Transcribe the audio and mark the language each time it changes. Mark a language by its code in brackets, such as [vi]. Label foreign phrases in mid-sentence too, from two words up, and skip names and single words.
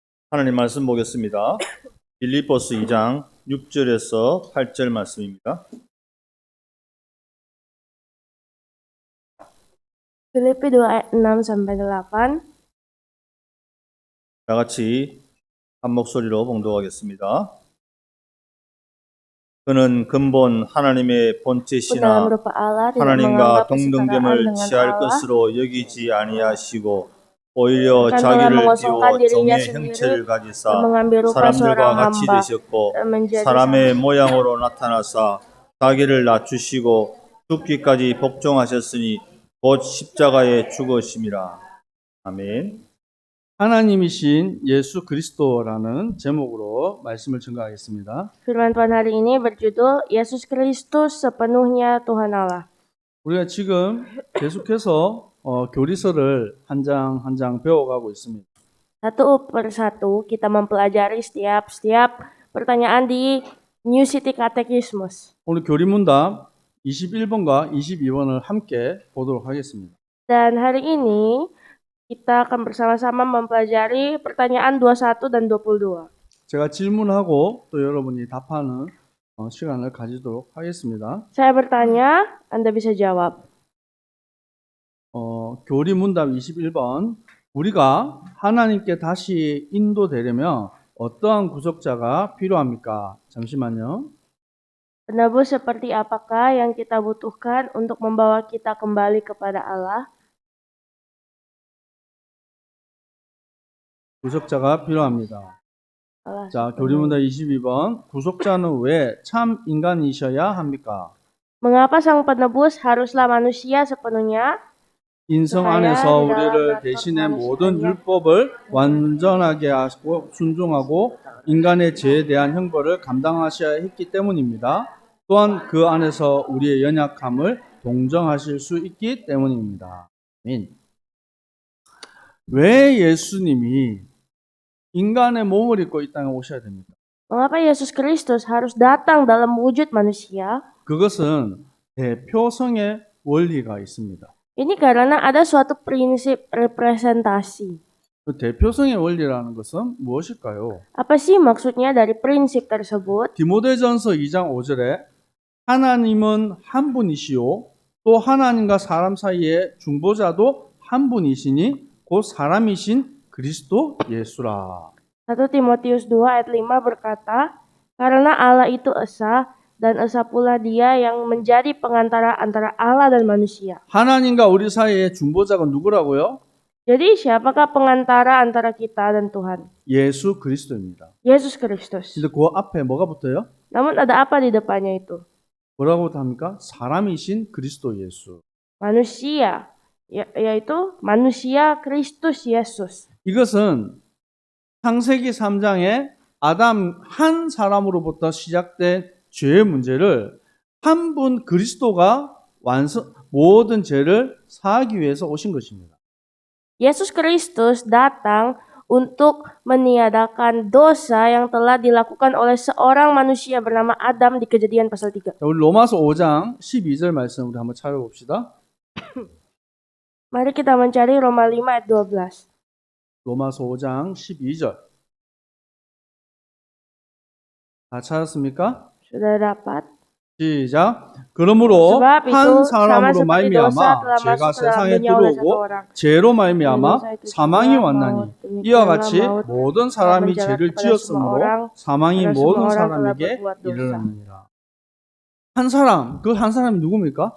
[ko] 하나님 말씀 보겠습니다. 빌립보서 2장 6절에서 8절 말씀입니다. [id] Filipi 2 ayat 6-8. [ko] 다 같이 한 목소리로 봉독하겠습니다. 그는 근본 하나님의 [id] Dalam [ko] 본체시나 [id] rupa Allah tidak [ko] 하나님과 [id] menganggap kesetaraan [ko] 동등됨을 [id] dengan [ko] 취할 [id] Allah, [ko] 것으로 여기지 아니하시고 오히려 [id] bahkan telah [ko] 자기를 [id] mengosongkan [ko] 비워 [id] dirinya [ko] 종의 [id] sendiri [ko] 형체를 [id] dan [ko] 가지사 [id] mengambil rupa [ko] 사람들과 [id] seorang [ko] 같이 [id] hamba [ko] 되셨고 [id] dan menjadi [ko] 사람의 [id] sama [ko] 모양으로 나타나사 자기를 낮추시고 죽기까지 복종하셨으니 곧 십자가에 죽으심이라. 아멘. 하나님이신 예수 그리스도라는 제목으로 말씀을 증거하겠습니다. [id] Firman Tuhan hari ini berjudul Yesus Kristus sepenuhnya Tuhan Allah. [ko] 우리가 지금 계속해서 교리서를 한 장 한 장 배워가고 있습니다. [id] Satu persatu kita mempelajari setiap pertanyaan di New City Catechismus. [ko] 오늘 교리문답 21번과 22번을 함께 보도록 하겠습니다. [id] Dan hari ini kita akan bersama-sama mempelajari pertanyaan 21 dan 22. [ko] 제가 질문하고 또 여러분이 답하는 시간을 가지도록 하겠습니다. [id] Saya bertanya, Anda bisa jawab. [ko] 교리문답 21번. 우리가 하나님께 다시 인도되려면 어떠한 구속자가 필요합니까? 잠시만요. [id] Penebus seperti apakah yang kita butuhkan untuk membawa kita kembali kepada Allah? [ko] 구속자가 필요합니다. [id] Allah [ko] 자, [id] sepenuhnya. [ko] 교리문답 22번. 구속자는 왜 참 인간이셔야 합니까? [id] Mengapa sang penebus haruslah manusia sepenuhnya? [ko] 인성 안에서 우리를 대신해 모든 율법을 완전하게 하고 순종하고 인간의 죄에 대한 형벌을 감당하셔야 했기 때문입니다. 또한 그 안에서 우리의 연약함을 동정하실 수 있기 때문입니다. 아멘. 왜 예수님이 인간의 몸을 입고 이 땅에 오셔야 됩니까? [id] Mengapa Yesus Kristus harus datang dalam wujud manusia? [ko] 그것은 대표성의 원리가 있습니다. [id] Ini karena ada suatu prinsip representasi. [ko] 그 대표성의 원리라는 것은 무엇일까요? [id] Apa sih maksudnya dari prinsip tersebut? [ko] 디모데전서 2장 5절에 하나님은 한 분이시요 또 하나님과 사람 사이의 중보자도 한 분이시니 곧 사람이신 그리스도 예수라. [id] 1 Timotius 2 ayat 5 berkata, karena Allah itu esa dan esa pula dia yang menjadi pengantara antara Allah dan manusia. [ko] 하나님과 우리 사이의 중보자가 누구라고요? [id] Jadi siapakah pengantara antara kita dan Tuhan? [ko] 예수 그리스도입니다. [id] Yesus Kristus. [ko] 근데 그 앞에 뭐가 붙어요? Namun ada apa di depannya itu? 뭐라고 합니까? 사람이신 그리스도 예수. [id] Manusia, yaitu manusia Kristus Yesus. [ko] 이것은 창세기 3장에 아담 한 사람으로부터 시작된 죄의 문제를 한 분 그리스도가 모든 죄를 사하기 위해서 오신 것입니다. [id] Yesus Kristus datang untuk meniadakan dosa yang telah dilakukan oleh seorang manusia bernama Adam di Kejadian pasal 3. [ko] 자, 우리 로마서 5장 12절 말씀 우리 한번 찾아봅시다. [id] Mari kita mencari Roma 5 ayat 12. [ko] 로마서 5장 12절. 다 찾았습니까? [id] Sudah dapat? [ko] 시작. 그러므로 [id] Sebab itu [ko] 한 [id] sama [ko] 사람으로 [id] seperti dosa [ko] 말미암아 [id] telah [ko] 죄가 [id] masuk ke dalam [ko] 세상에 [id] dunia oleh satu [ko] 들어오고 [id] orang. [ko] 죄로 [id] Dan [ko] 말미암아 [id] dosa itu [ko] 사망이 [id] juga [ko] 왔나니 [id] maut. Demikianlah [ko] 이와 같이 [id] maut [ko] 모든 [id] telah [ko] 사람이 [id] menjalar [ko] 죄를 [id] kepada semua [ko] 지었으므로 [id] orang, [ko] 사망이 [id] karena [ko] 모든 [id] semua orang telah [ko] 사람에게 [id] berbuat dosa. [ko] 이르렀느니라. 한 사람, 그 한 사람이 누굽니까?